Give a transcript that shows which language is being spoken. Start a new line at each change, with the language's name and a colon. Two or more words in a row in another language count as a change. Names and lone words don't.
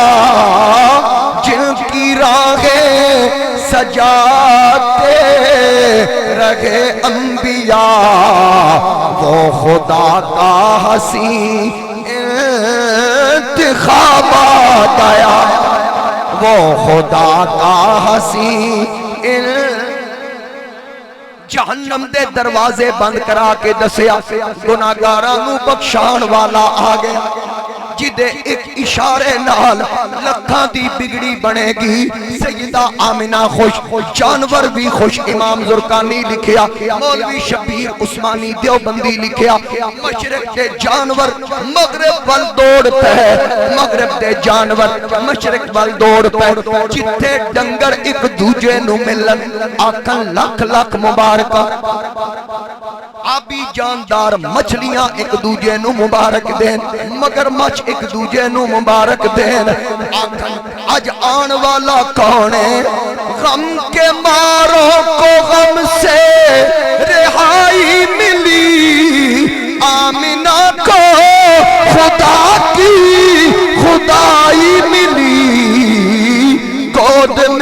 Urdu: جن کی راہیں سجاتے رہے انبیاء، وہ خدا کا حسین انتخاب آ گیا، وہ خدا کا حسین
Punjabi: جہنم دے دروازے بند کرا کے دسیا، گناہگاراں نوں بخشان والا آ گیا، جدے ایک اشارے نال لکھاں دی بگڑی بنے گی۔
Urdu: سیدہ آمنہ خوش، جانور بھی خوش۔
Punjabi: امام زرقانی لکھیا، مولوی شبیر عثمانی دیوبندی لکھیا، مشرق دے جانور مغرب وال دوڑ پے، مغرب دے جانور مشرق وال دوڑ پے، جتھے ڈنگر ایک دوجے نو ملن آکھن لکھ لکھ مبارکہ، آبی جاندار مچھلیاں ایک دوجے نو مبارک دین، مگر مچھ ایک دوجے نو مبارک دین، آکھن آج آن والا کون ہے،
Urdu: غم کے ماروں کو غم سے رہائی ملی، آمنہ کو خدا کی خدائی ملی، گود